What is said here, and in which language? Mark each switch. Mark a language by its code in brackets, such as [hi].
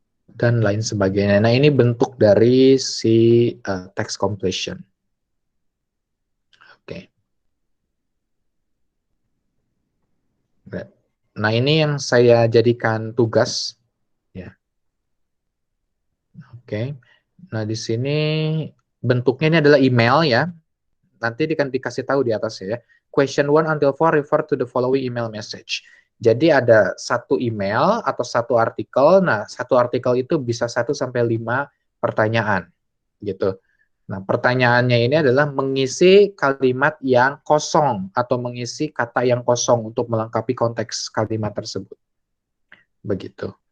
[id] Dan lain sebagainya. Nah, ini bentuk dari si text completion. Oke. Nah, ini yang saya jadikan tugas. Ya. Oke. Nah, di sini bentuknya ini adalah email ya. Nanti dikasih tahu di atas ya. [en] Question 1 until 4 refer to the following email message. [id] Jadi ada satu email atau satu artikel. Nah, satu artikel itu bisa 1 sampai 5 pertanyaan gitu. Nah, pertanyaannya ini adalah mengisi kalimat yang kosong atau mengisi kata yang kosong untuk melengkapi konteks kalimat tersebut. Begitu.